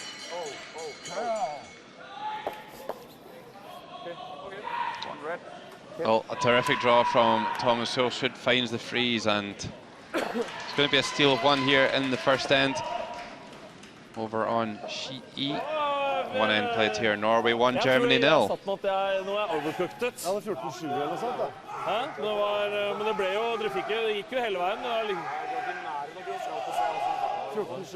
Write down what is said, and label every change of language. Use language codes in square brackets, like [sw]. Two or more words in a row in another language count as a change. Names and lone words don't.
[en] Well, a terrific draw from Thomas Hilshood, finds the freeze, and it's going to be a steal of 1 here in the first end. Over on sheet E. 1 end played here. Norway 1, Germany 0. [no] Jeg satt med at nå er jeg overcooked. Ja, det 14-7 eller noe sånt da. Hæ? Men det ble jo, det gikk jo hele veien. 14-7.